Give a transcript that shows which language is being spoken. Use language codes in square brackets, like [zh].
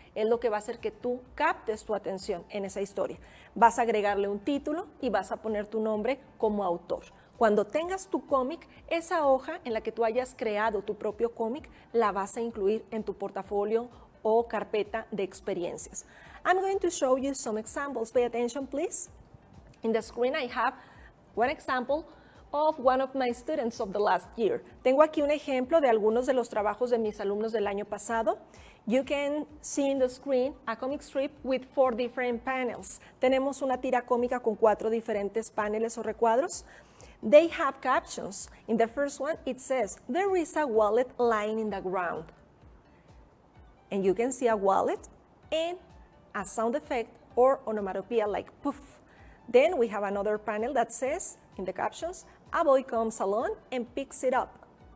[es] Es lo que va a hacer que tú captes tu atención en esa historia. Vas a agregarle un título y vas a poner tu nombre como autor. Cuando tengas tu cómic, esa hoja en la que tú hayas creado tu propio cómic, la vas a incluir en tu portafolio o carpeta de experiencias. [en] I'm going to show you some examples. Pay attention, please. In the screen I have one example of one of my students of the last year. [es] Tengo aquí un ejemplo de algunos de los trabajos de mis alumnos del año pasado. [en] You can see in the screen a comic strip with 4 different panels. [es] Tenemos una tira cómica con 4 diferentes paneles o recuadros. [en] They have captions. In the first one, it says, there is a wallet lying in the ground. And you can see a wallet and a sound effect or onomatopoeia like poof. Then we have another panel that says, in the captions, a boy comes along and picks it up.